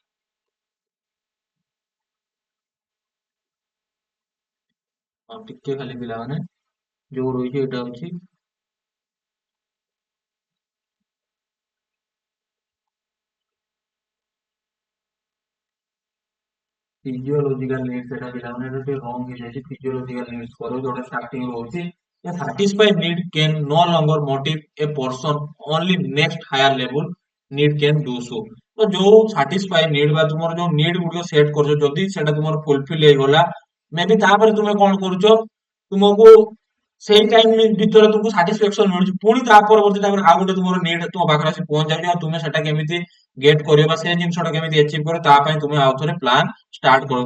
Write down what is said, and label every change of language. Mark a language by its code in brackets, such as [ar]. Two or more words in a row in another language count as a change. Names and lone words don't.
[or] ଆଉ ଟିକେ ଖାଲି ପିଲାମାନେ, ଯୋଉ ରହିଛି ଏଇଟା ହଉଛି [en] physiological needs. [or] ସେଟା ପିଲାମାନେ ଏଟା ଟିକେ ରଙ୍ଗ ହେଇଯାଇଛି, [en] physiological needs [or] କର, ଯୋଉଟା ଷ୍ଟାର୍ଟିଂ ରହୁଛି। [en] A satisfied need can no longer motivate a person, only next higher level need can do so। [or] ତ ଯୋଉ [en] satisfy need [or] ବା ତୁମର ଯୋଉ ନିଡ୍ ଗୁଡିକ ସେଟ୍ କରୁଛ, ଯଦି ସେଟା ତୁମର ଫୁଲଫିଲ ହେଇଗଲା, ମେ ବି ତାପରେ ତୁମେ କଣ କରୁଛ, ତୁମକୁ ସେଇ ଟାଇମ ଭିତରେ ତୁମକୁ ସାଟିସ୍ଫାକ୍ସନ ମିଳୁଛି, ପୁଣି ତା ପରବର୍ତ୍ତୀ ଟାଇମରେ ଆଉ ଗୋଟେ ତୁମର ନିଡ୍ ତୁମ ପାଖରେ ଆସି ପହଞ୍ଚାଉଛି, ଆଉ ତୁମେ ସେଟା କେମିତି ଗେଟ୍ କରିବ ବା ସେ ଜିନିଷଟା କେମିତି ଆଚିଭ୍ କରିବ, ତା ପାଇଁ ତୁମେ ଆଉ ଥରେ [en] plan start [or] କରିବ।